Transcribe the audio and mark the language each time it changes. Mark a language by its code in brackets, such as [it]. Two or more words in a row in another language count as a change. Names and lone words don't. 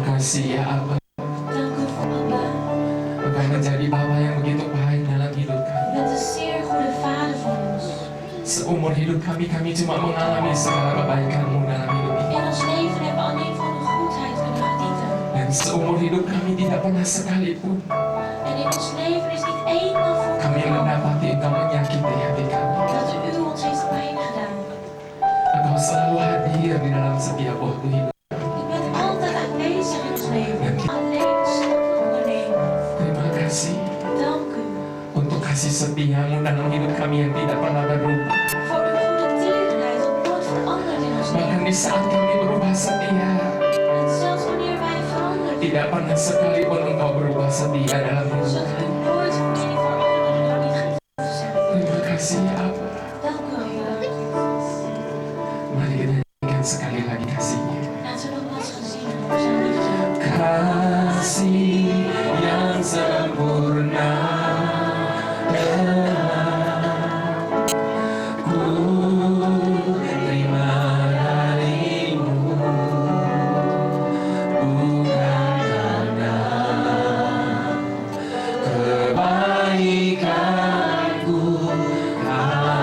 [id] kasih ya Abah. [nl] Dank u Abba. [id] Engkau menjadi Bapa yang begitu baik dalam hidup kami. [nl] U bent een zeer goede vader voor ons. [id] Seumur hidup kami cuma mengalami segala kebaikan-Mu dalam hidup ini. [nl] In ons leven hebben we alleen van de goedheid kunnen genieten. [id] Dan seumur hidup kami tidak pernah sekalipun [nl] En in ons leven is niet eenmaal [id] kami [nl] voorgekomen [id] mendapati Engkau menyakiti hati kami. [nl] dat u ons heeft pijn gedaan. [id] Engkau selalu hadir di dalam setiap waktu hidup. [nl] U bent altijd aanwezig in ons leven. Alleen een stap ondernemen. [id] Terima kasih [nl] Dank u [id] untuk kasih setia-Mu dalam hidup kami yang tidak pernah berubah. [nl] voor uw goede tierenheid dat nooit verandert in ons [id] Bahkan [nl] leven. [id] di saat kami berubah setia, [nl] En zelfs wanneer wij veranderen, [id] tidak pernah sekalipun Engkau berubah setia dalam hidup [nl] zult u [id] kami. [nl] nooit van mening veranderen door niet getrouw te zijn. [id] Terima kasih ya Abah. [nl] Dank u, Abba. [id] Mari kita nyanyikan sekali lagi kasih-Nya. [nl] Laten we nogmaals gaan zingen voor zijn liefde. [id] Kasih yang sempurna ku terima darimu, bukan karena kebaikanku,